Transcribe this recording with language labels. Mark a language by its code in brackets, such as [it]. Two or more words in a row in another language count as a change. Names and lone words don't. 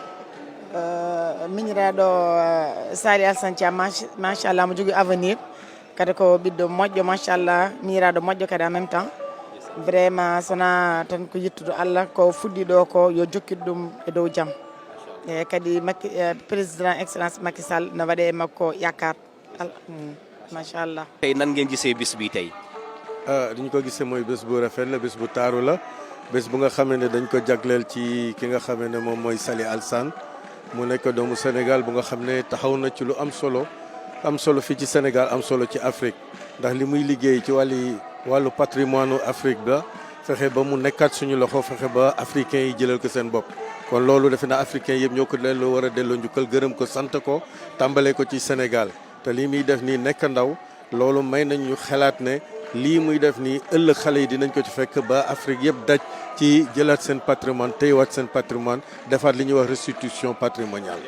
[ff] miñiraɗo Sali Alassane Thiam machallah mo jogui avenir kadi ko ɓiɗɗo moƴƴo machallah miñiraɗo moƴƴo kadi [fr] en même temps vraiment [ff] sona tan ko yittude Allah ko fuɗɗi ɗo ko yo jokkid ɗum e dow jaam e kadi [fr] président excellence [ff] Macky Sall no waɗe e makko yakar machallah. [wo] tey nan ngeen gisee bis bi tey. dañ ko gisee mooy bés bu rafet la bés bu taaru la bés bu nga xamee ne dañ ko jagleel ci ki nga xamee ne moom mooy Sali Alassane mu nekk doomu Sénégal bu nga xam ne taxaw na ci lu am solo fii ci Sénégal am solo ci Afrique ndax li muy liggéey ci wàllu patrimoine Afrique ba fexe ba mu nekkaat suñu loxo fexe ba africains yi jëlal ko seen bopp kon loolu defe naa africains yëpp ñoo ko delloo war a delloo njukkal gërëm ko sant ko tàmbalee ko ci Sénégal te lii muy def nii nekk ndaw loolu may nañ ñu xalaat ne lii muy def nii ëllëg xale yi dinañ ko ci fekk ba Afrique yëpp daj ci jëlaat seen patrimoine téyewaat seen patrimoine defaat li ñuy wax [fr] restitution patrimoniale.